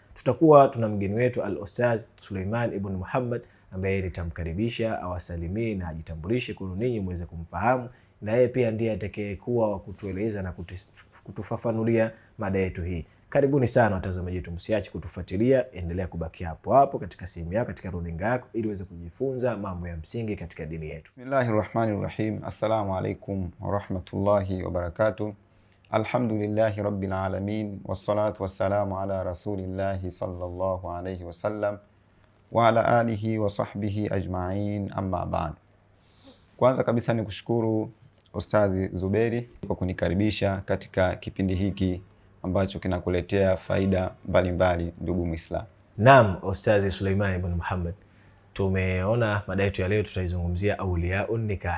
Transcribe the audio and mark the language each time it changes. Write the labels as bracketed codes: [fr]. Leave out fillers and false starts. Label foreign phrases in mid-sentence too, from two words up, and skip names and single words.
[sw] Tutakuwa tuna mgeni wetu Al-Ustaz Suleiman ibn Muhammad, ambaye nitamkaribisha awasalimie na ajitambulishe kwa ninyi muweze kumfahamu, na yeye pia ndiye atakayekuwa wa kutueleza na kutufafanulia mada yetu hii. Karibuni sana watazamaji wetu, msiache kutufuatilia, endelea kubaki hapo hapo katika simu yako, katika runinga yako, ili uweze kujifunza mambo ya msingi katika dini yetu. [ar] بسم الله الرحمن الرحيم. السلام عليكم ورحمة الله وبركاته. الحمد لله رب العالمين، والصلاة والسلام على رسول الله صلى الله عليه وسلم وعلى آله وصحبه أجمعين، أما بعد. [sw] Kwanza kabisa ni kushukuru Ustadhi Zuberi kwa kunikaribisha katika kipindi hiki ambacho kinakuletea faida mbalimbali, ndugu Muislam. Naam, Ustadhi Suleiman ibn Muhammad, tumeona mada yetu ya leo tutaizungumzia [ar] أولياء النكاح.